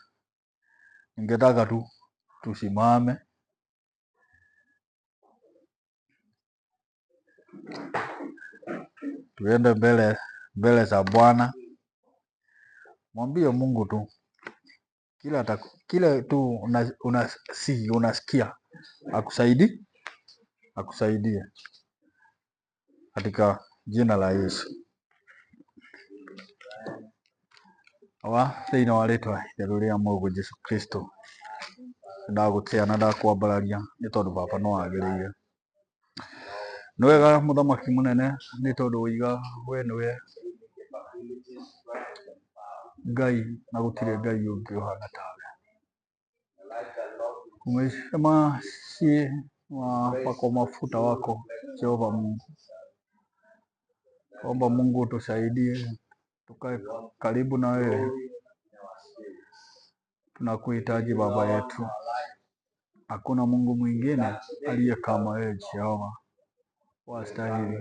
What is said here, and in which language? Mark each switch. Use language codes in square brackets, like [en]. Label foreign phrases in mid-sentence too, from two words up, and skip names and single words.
[sw] Ningetaka tu tusimame tuende mbele za Bwana, mwambie Mungu tu kile tu unasikia akusaidie katika jina la Yesu. [ki] Thĩinĩ wa rĩtwa itheru rĩa Mũriũ Jesũ Kristo, ndagũtĩa na ndakwambararia nĩ tondũ Baba no wagĩrĩire. Nĩ wega mũthamaki mũnene, nĩ tondũ woiga we nĩwe Ngai na gũtirĩ Ngai ũngĩ ũhana tawe. [sw] Umesema si wapakwa mafuta wako Jehova Mungu, omba Mungu tusaidie tukae karibu na wewe. Tunakuhitaji Baba yetu, hakuna Mungu mwingine aliye kama wewe Jehova, wastahili.